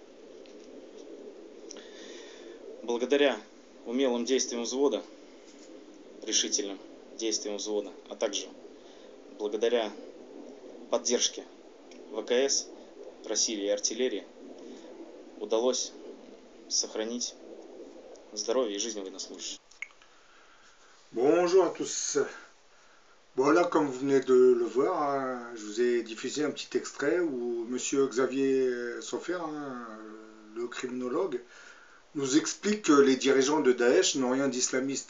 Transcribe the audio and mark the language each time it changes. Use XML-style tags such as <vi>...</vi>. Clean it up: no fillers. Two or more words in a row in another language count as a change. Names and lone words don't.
<ru>Благодаря умелым действиям взвода, решительным действиям взвода, а также благодаря поддержке ВКС, России и артиллерии, удалось сохранить здоровье et жизнь военнослужащих.</ru> <fr>Bonjour à tous. Bon là, comme vous venez de le voir, hein, je vous ai diffusé un petit extrait où Monsieur Xavier Sofer, hein, le criminologue, nous explique que les dirigeants de Daesh n'ont rien d'islamiste.</fr>